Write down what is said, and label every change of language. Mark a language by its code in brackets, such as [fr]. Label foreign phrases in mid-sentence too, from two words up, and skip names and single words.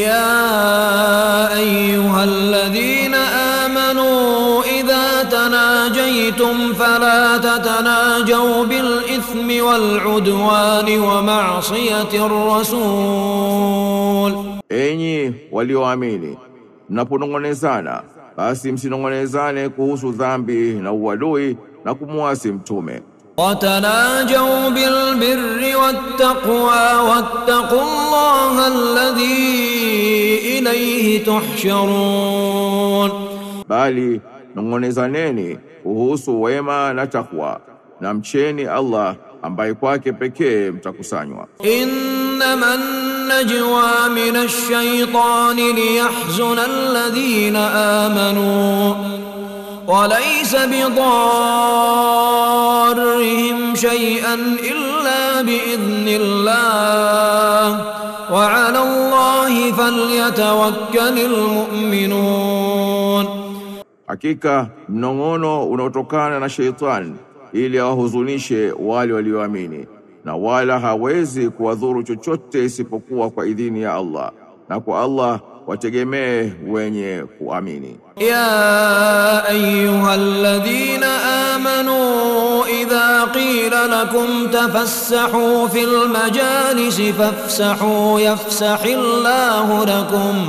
[ar] يا أيها الذين آمنوا إذا تناجيتم فلا تتناجوا بالإثم والعدوان ومعصية الرسول. [sw] Enyi walioamini, mnaponong'onezana basi msinong'onezane kuhusu dhambi na uadui na kumwasi mtume. [ar] وتناجوا بالبر والتقوى واتقوا الله الذي إليه تحشرون. [sw] Bali nong'onezaneni kuhusu wema na takwa, na mcheni Allah ambaye kwake pekee mtakusanywa. [ar] إنما النجوى من الشيطان ليحزن الذين آمنوا وليس بضارهم شيئا إلا بإذن الله وعلى الله فليتوكل المؤمنون. [sw] Hakika mnong'ono unaotokana na sheitani ili awahuzunishe wale walioamini, na wala hawezi kuwadhuru chochote isipokuwa kwa idhini ya Allah, na kwa Allah wategemee wenye kuamini. [ar] يا أيها الذين آمنوا إذا قيل لكم تفسحوا في المجالس فافسحوا يفسح الله لكم.